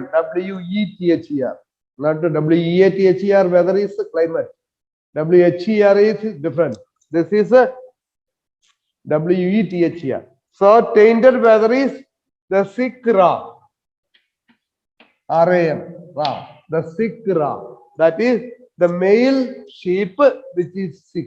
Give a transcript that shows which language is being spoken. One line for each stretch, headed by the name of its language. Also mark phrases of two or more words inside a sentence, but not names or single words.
English: W-E-T-H-E-R, not W-E-A-T-H-E-R. Weather is climate. W-H-E-R is different. This is a W-E-T-H-E-R. So tainted weather is the sick ram. R-A-M, ram. The sick ram. That is the male sheep which is sick.